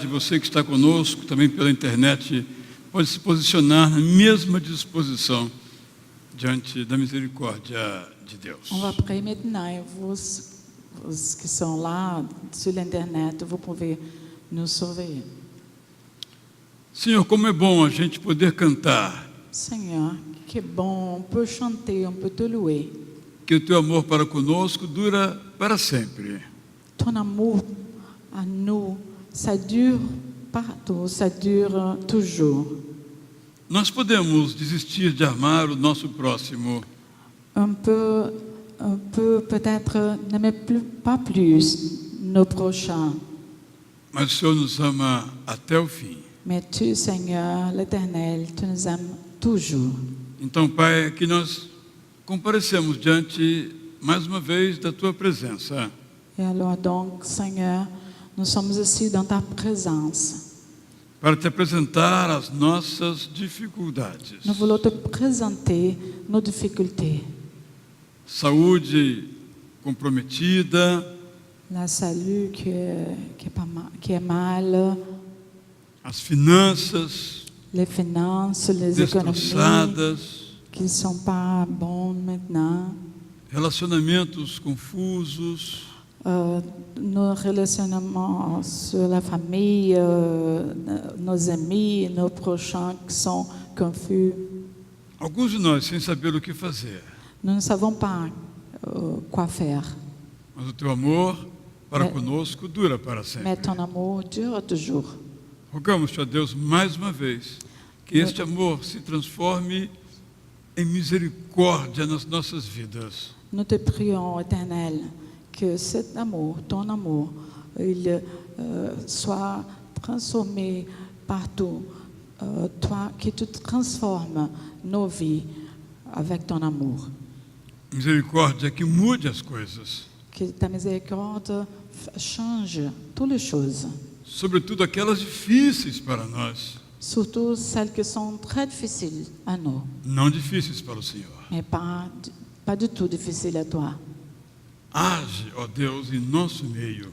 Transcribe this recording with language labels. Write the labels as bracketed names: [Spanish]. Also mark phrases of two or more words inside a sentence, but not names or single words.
[Portuguese] Você que está conosco também pela internet pode se posicionar na mesma disposição diante da misericórdia de Deus. [French] On va prier maintenant et vous qui sont là sur l'internet, vous pouvez nous sauver. [Portuguese] Senhor, como é bom a gente poder cantar [French] Seigneur, que bon, on peut chanter, on peut te louer. [Portuguese] que o teu amor para conosco dura para sempre. [French] Ton amour à nous, ça dure partout, ça dure toujours. [Portuguese] Nós podemos desistir de amar o nosso próximo, [French] On peut peut-être n'aimer pas plus nos prochains, [Portuguese] mas o Senhor nos ama até o fim. [French] mais tu, Seigneur, l'Éternel, tu nous aimes toujours. [Portuguese] Então, Pai, aqui nós comparecemos diante, mais uma vez, da Tua presença, [French] Et alors donc, Seigneur, nous sommes ici dans ta présence. [Portuguese] para Te apresentar as nossas dificuldades. [French] Nous voulons te présenter nos difficultés. [Portuguese] Saúde comprometida, [French] La salut qui est mal, [Portuguese] as finanças [French] les finances, les économies [Portuguese] destroçadas, [French] qui ne sont pas bonnes maintenant, [Portuguese] relacionamentos confusos, [French] nos relationnements sur la famille, nos amis, nos prochains qui sont confus. [Portuguese] alguns de nós sem saber o que fazer. [French] Nous ne savons pas quoi faire. [Portuguese] Mas o teu amor para conosco dura para sempre. [French] Mais ton amour dure toujours. [Portuguese] Rogamos-te a Deus mais uma vez que este amor se transforme em misericórdia nas nossas vidas. [French] Nous te prions, Éternel, que cet amour, ton amour, il soit transformé partout. Toi, que tu transformes nos vies avec ton amour. [Portuguese] Misericórdia que mude as coisas, [French] Que ta miséricorde change toutes les choses, [Portuguese] sobretudo aquelas difíceis para nós, [French] surtout celles qui sont très difficiles à nous, [Portuguese] não difíceis para o Senhor. [French] mais pas du tout difficiles à toi. [Portuguese] Age, ó Deus, em nosso meio.